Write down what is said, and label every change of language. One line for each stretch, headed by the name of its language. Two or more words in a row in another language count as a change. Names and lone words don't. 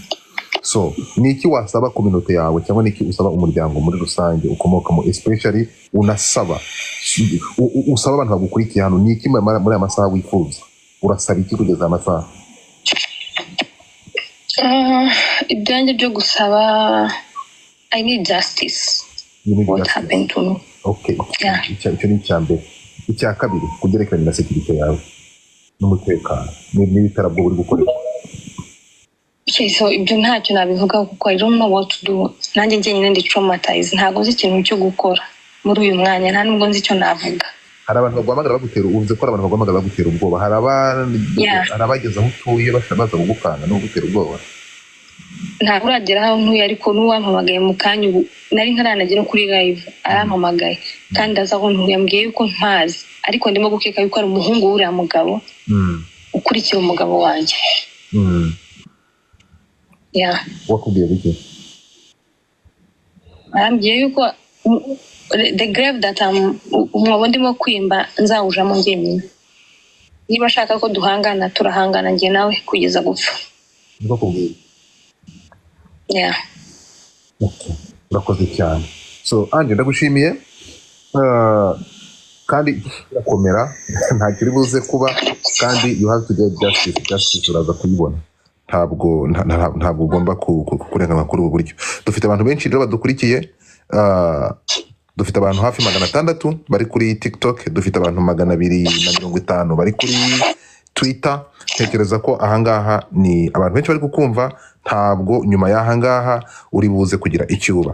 Kinyarwanda: So ni iki wasaba communauté yawe cyangwa ni iki usaba umuryango muri rusange ukomokamo, especially unasaba usaba abantu bagukurikiye hano, ni iki muri aya masaha wifuza? Urasaba iki kugeza amasaha? Ibyanjye byo gusaba,
English: I need justice. What happened to me?
Kinyarwanda: Okay. Icyo ni icyambere. Icya kabiri kugerekeranya na security yawe n'umutekano n'ibitarabwo uri gukorera. So ibyo ntacyo nabivuga kuko
English: I don't know what to do.
Kinyarwanda: Nanjye njyenyine ndi traumatized, ntabwo nzi ikintu cyo gukora muri uyu mwanya, nta nubwo nzi icyo navuga. Hari abantu bagwamagara bagutera, uvuze ko abantu bagwamagara bagutera ubwoba. Hari abageze aho utuye baza kugukanga no gutera ubwoba? Ntabwo uragera aho ntuye, ariko n'uwampamagaye mu kanya ubu nari ntaranagera kuri live arampamagaye kandi aza aho ntuye, yambwiye yuko mpazi, ariko ndimo gukeka yuko ari umuhungu w'uriya mugabo ukurikira umugabo wanjye. Wakubwiye bike? Arambwiye yuko
English: the grave that
Kinyarwanda: umwobo ndimo kwimba nzawujamo njyenyine. Niba ashaka ko duhangana turahangana njye nawe kugeza gupfa. Niko kubwiye? Okay. Urakoze cyane. So Ange ndagushimiye kandi irakomera nta kiri buze kuba, kandi
English: you have to get justice
Kinyarwanda: uraza kuyibona. Ntabwo ugomba kurengana kuri ubu buryo. Dufite abantu benshi rero badukurikiye, dufite abantu hafi 600 bari kuri TikTok, dufite abantu 250 bari kuri Twitter. Tekereza ko ahangaha ni abantu benshi bari kukumva, ntabwo nyuma y'ahangaha uri buze kugira icyuba.